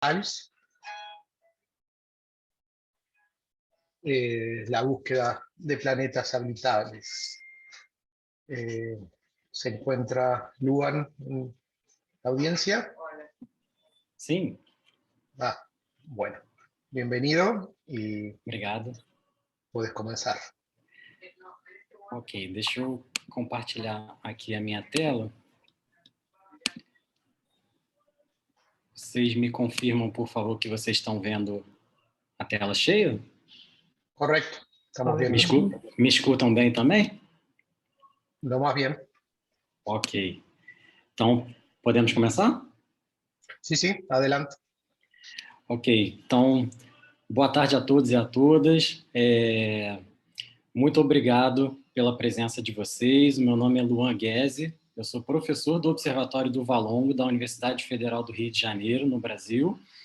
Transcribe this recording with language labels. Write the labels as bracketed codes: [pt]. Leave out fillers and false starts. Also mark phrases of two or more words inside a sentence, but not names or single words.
[es] ALS, la búsqueda de planetas habitables. ¿Se encuentra Luan en la audiencia? Sim. Bueno, bienvenido y Obrigado. puedes comenzar. [pt] Ok, deixa eu compartilhar aqui a minha tela. Vocês me confirmam, por favor, que vocês estão vendo a tela cheia? [es] Correcto, estamos bien. [pt] Me escutam bem também? [es] Lo más bien. [pt] Ok. Então, podemos começar? [es] Sí, sí, adelante. [pt] Ok, então, boa tarde a todos e a todas. Muito obrigado pela presença de vocês. O meu nome é Luan Guese, eu sou professor do Observatório do Valongo, da Universidade Federal do Rio de Janeiro, no Brasil.